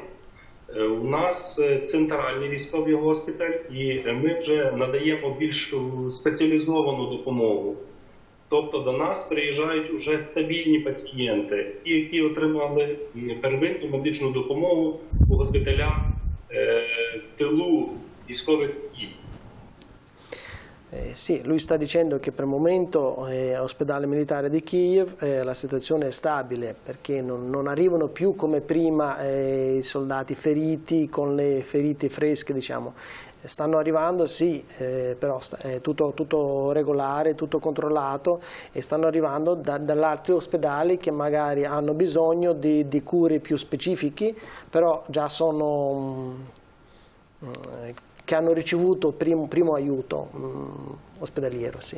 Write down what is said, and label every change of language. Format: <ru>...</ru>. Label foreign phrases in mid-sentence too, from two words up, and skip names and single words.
<uk>У нас центральний військовий госпіталь, і ми вже надаємо більш спеціалізовану допомогу. Тобто до нас приїжджають вже стабільні пацієнти, які отримали первинну медичну допомогу у госпіталях в тилу військових дій.</uk> <it>Sì, lui sta dicendo che per il momento all'ospedale militare di Kiev la situazione è stabile perché non arrivano più come prima i soldati feriti con le ferite fresche, diciamo. Stanno arrivando, sì, però è tutto regolare, tutto controllato e stanno arrivando dagli altri ospedali che magari hanno bisogno di cure più specifiche, però già sono che hanno ricevuto primo aiuto ospedaliero, sì.</it>